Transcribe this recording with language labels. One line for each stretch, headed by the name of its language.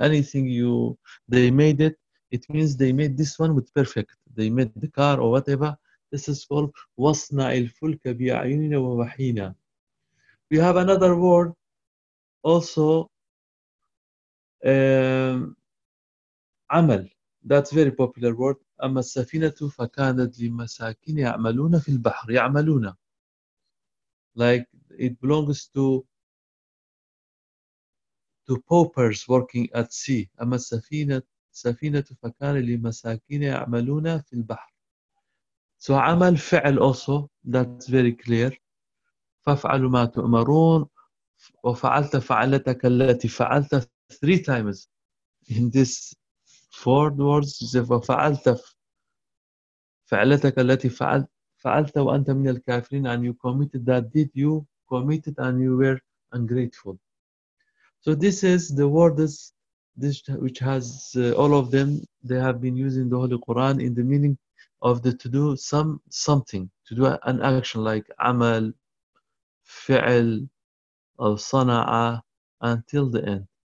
English: Anything they made it, it means they made this one with perfect. They made the car or whatever. This is called
Arabic: wasna al-fulka bi'ayunina wa wahina.
English: We have another word also, amal. That's a very popular word.
Arabic: أما السفينة فكانت لمساكين يعملون في البحر. يعملون.
English: Like it belongs to paupers working at sea.
Arabic: أما السفينة فكانت لمساكين يعملون في البحر.
English: So عمل فعل also. That's very clear.
Arabic: فَفْعَلُوا مَا تُؤْمَرُونَ وَفَعَلْتَ فَعَلَتَكَ الَّتِي فَعَلْتَ.
English: Three times in this four words,
Arabic: فَفَعَلْتَ فَعَلَتَكَ الَّتِي فَعَلْتَ وَأَنْتَ مِنَ الْكَافِرِينَ.
English: And you committed that deed, you committed and you were ungrateful. So this is the words which has all of them, they have been using the Holy Quran in the meaning of the to do something, to do an action like amal,
Arabic: فعل أو صنع
English: until the end.